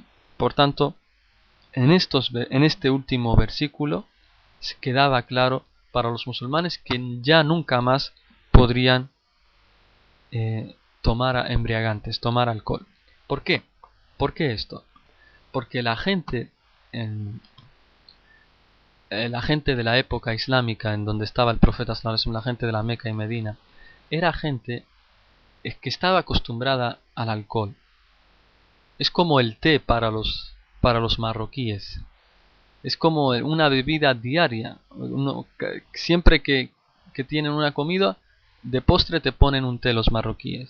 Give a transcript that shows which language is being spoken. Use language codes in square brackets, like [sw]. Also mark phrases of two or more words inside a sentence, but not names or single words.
[es] Por tanto, en este último versículo se quedaba claro para los musulmanes que ya nunca más podrían tomar embriagantes, tomar alcohol. ¿Por qué? ¿Por qué esto? Porque la gente de la época islámica en donde estaba el profeta [ar] صلى الله عليه وسلم, [es] la gente de la Meca y Medina, era gente que estaba acostumbrada al alcohol. Es como el té para los marroquíes. Es como una bebida diaria. Siempre que tienen una comida, de postre te ponen un té los marroquíes.